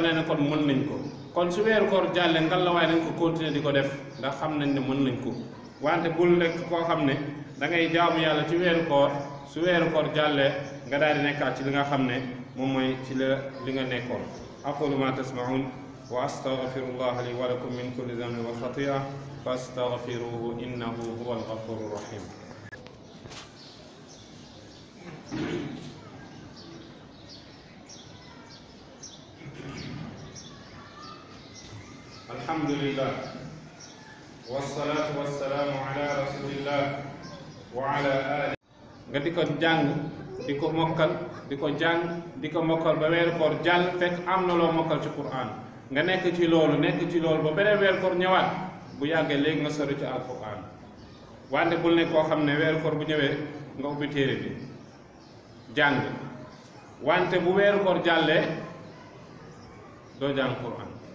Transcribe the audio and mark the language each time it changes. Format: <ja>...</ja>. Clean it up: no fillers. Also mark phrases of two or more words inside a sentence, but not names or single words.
<wo>na ne kon mën nañ ko kon su weeru koor jàllee ngallaawaay nañ ko continuer di ko def ndax xam nañ ne mën nañ ko wante bul nekk koo xam ne da ngay jaamu yàlla ci weeru koor su weeru koor jàllee nga daal di nekkaat ci li nga xam ne moom mooy ci li nga nekkoon</wo> <ar>أقول ما تسمعون وأستغفر الله لي ولكم من كل ذنب وخطيئة فاستغفروه إنه هو الغفور الرحيم الحمد لله والصلاة والسلام على رسول الله وعلى آله</ar> <wo>nga di ko jàng di ko mokkal di ko jàng di ko mokkal ba weeru koor jàll fekk am na loo mokkal ci Qur'an nga nekk ci loolu ba beneen weeru koor ñëwaat bu yàggee léegi nga sori ci alquran wante bul ne koo xam ne weeru koor bu ñëwee nga ubbi téere bi jàng wante bu weeru koor jàllee doo jàng Qur'an</wo>